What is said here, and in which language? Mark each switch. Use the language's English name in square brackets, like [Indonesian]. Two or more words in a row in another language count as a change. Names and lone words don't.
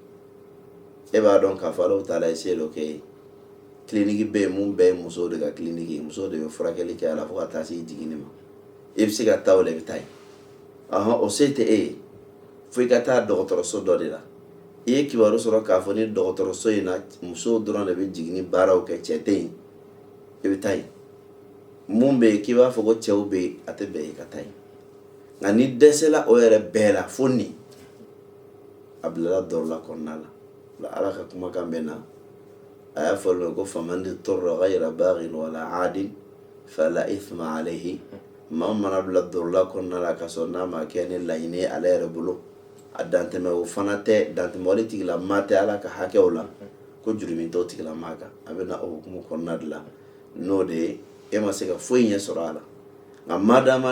[Bambara] e b'a dɔn k'a fɔ Alahu Taala ye se dɔ kɛ ye kiliniki bɛ yen mun bɛɛ ye musow de ka kiliniki ye musow de bɛ furakɛli kɛ a la fo ka taa se jiginni ma i bɛ se ka taa o la i bɛ taa ye o se tɛ e ye fo i ka taa dɔgɔtɔrɔso dɔ de la i ye kibaru sɔrɔ k'a fɔ ni dɔgɔtɔrɔso in na musow dɔrɔn de bɛ jiginni baaraw kɛ cɛ tɛ yen i bɛ taa yen mun bɛ yen k'i b'a fɔ ko cɛw bɛ yen a tɛ bɛn i ka taa yen nka ni dɛsɛla o yɛrɛ bɛɛ la fo nin a bilala dɔrɔla kɔnɔna la Ala ka kumakan bɛ na a y'a fɔ ko [Arabic] فمن اضطر غير باغ ولا عاد فلا إثم عليه [Bambara] maa mana bila dɔrɔla kɔnɔna la ka sɔrɔ n'a ma kɛ ni laɲini ye ale yɛrɛ bolo a dantɛmɛ o fana tɛ dantɛmɛ wale tigilamaa tɛ Ala ka hakɛw la ko jurumi t'o tigilamaa kan a bɛ na o hukumu kɔnɔna de la n'o de ye e ma se ka foyi ɲɛ sɔrɔ a la nka madama